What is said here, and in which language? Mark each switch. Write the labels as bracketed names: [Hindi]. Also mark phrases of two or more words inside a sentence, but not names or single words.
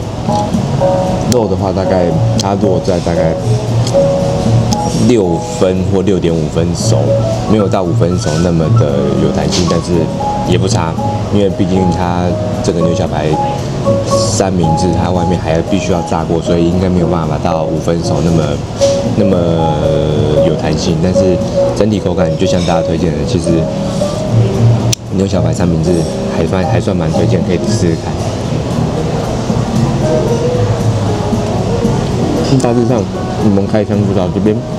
[Chinese] 肉的話，大概它落在大概6分或6.5分熟，沒有到5分熟那麼的有彈性，但是也不差，因為畢竟它這個牛小排三明治，它外面還必須要炸過，所以應該沒有辦法到5分熟那麼有彈性。但是整體口感就像大家推薦的，其實牛小排三明治還算蠻推薦，可以試試看。大致上，我們開箱就到這邊。